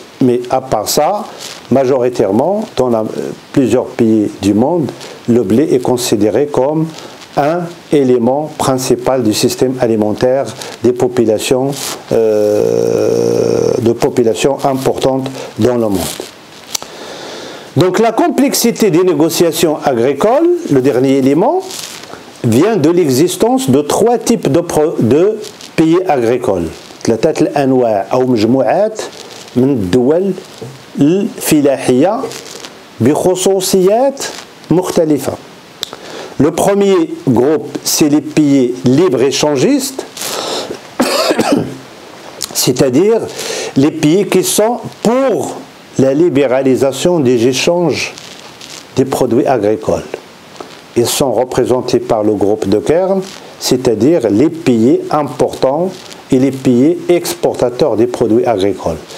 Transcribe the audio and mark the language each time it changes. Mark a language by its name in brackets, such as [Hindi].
[French] Mais à part ça, majoritairement, dans plusieurs pays du monde, le blé est considéré comme un élément principal du système alimentaire des populations, importantes dans le monde. Donc la complexité des négociations agricoles, le dernier élément, vient de l'existence de trois types de pays agricoles. [Arabic] ثلاثة الأنواع أو مجموعات من الدول الفلاحية بخصوصيات مختلفة. [French] Le premier groupe, c'est les pays libre-échangistes, c'est-à-dire les pays qui sont pour la libéralisation des échanges des produits agricoles. Ils sont représentés par le groupe de Caire, c'est-à-dire les pays importants et les pays exportateurs des produits agricoles.